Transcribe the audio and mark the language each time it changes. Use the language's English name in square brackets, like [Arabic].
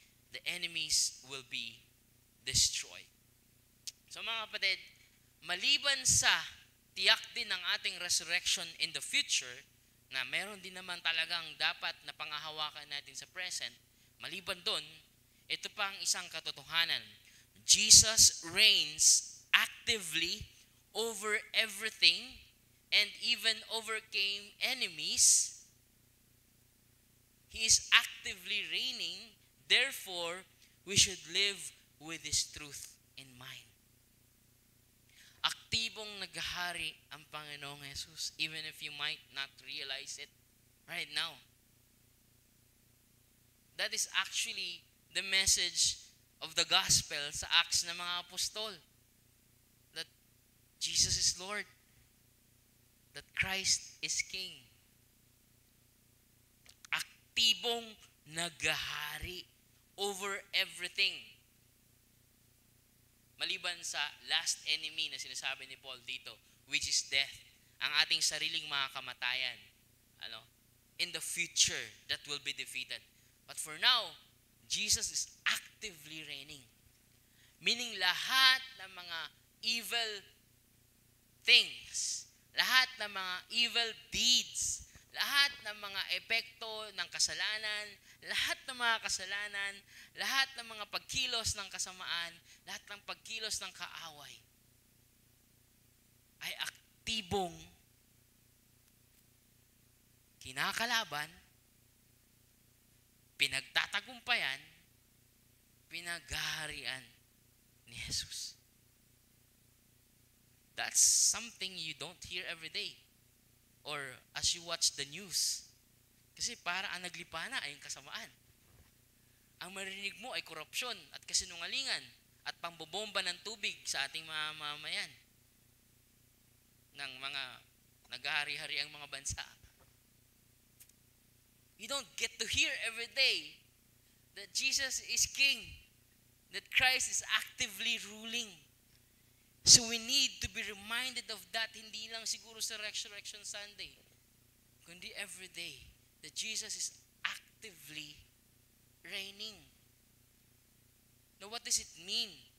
[English] The enemies will be destroyed. [Filipino] So mga kapatid, maliban sa tiyak din ng ating resurrection in the future, na meron din naman talagang dapat na pangahawakan natin sa present, maliban doon, ito pa ang isang katotohanan. [English] Jesus reigns actively over everything and even overcame enemies. He is actively reigning, therefore, we should live with this truth in mind. [Filipino] Aktibong naghahari ang Panginoong Jesus, [English] even if you might not realize it right now. That is actually the message of the gospel [Filipino] sa Acts ng mga apostol. [English] That Jesus is Lord. That Christ is King. [Filipino] Aktibong naghahari over everything. Maliban sa last enemy na sinasabi ni Paul dito, [English] which is death, [Filipino] ang ating sariling mga kamatayan, [English] in the future that will be defeated. But for now, Jesus is actively reigning. [Filipino] Meaning lahat ng mga evil things, lahat ng mga evil deeds, lahat ng mga epekto ng kasalanan, lahat ng mga kasalanan, lahat ng mga pagkilos ng kasamaan, lahat ng pagkilos ng kaaway, ay aktibong kinakalaban, pinagtatagumpayan, pinaghaharian ni Jesus. [English] That's something you don't hear every day. Or as you watch the news. [Filipino] Kasi para ang naglipa na ay yung kasamaan. Ang marinig mo ay korupsyon at kasinungalingan at pambobomba ng tubig sa ating mga mamamayan ng mga naghahari-hari ang mga bansa. [English] You don't get to hear every day that Jesus is King, that Christ is actively ruling. So we need to be reminded of that, [Filipino] hindi lang siguro sa Resurrection Sunday, kundi [English] every day, that Jesus is actively reigning. Now what does it mean?